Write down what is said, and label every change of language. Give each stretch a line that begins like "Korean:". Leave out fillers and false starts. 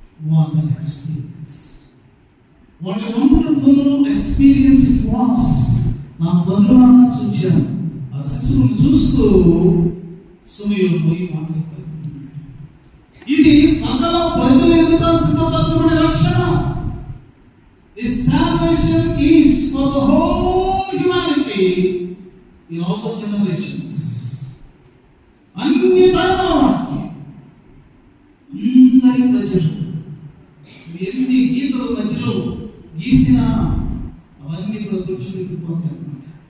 English: What an experience! What a wonderful experience it was!
Telugu: నా కన్నులారా చూశాను. ఆ శిశువును చూస్తూ సమయంలో ఈ మాటలు పలుకుతున్నాడు. ఇది సకల ప్రజల ఎదుట సిద్ధపరచబడిన రక్షణ.
English: This salvation is for the whole humanity in all the generations.
Telugu: అన్ని తరాల వారికి, అందరి ప్రజలు ఎన్ని గీతలు మధ్యలో గీసినా అవన్నీ కూడా తుడిచిపోతాయి అన్నమాట.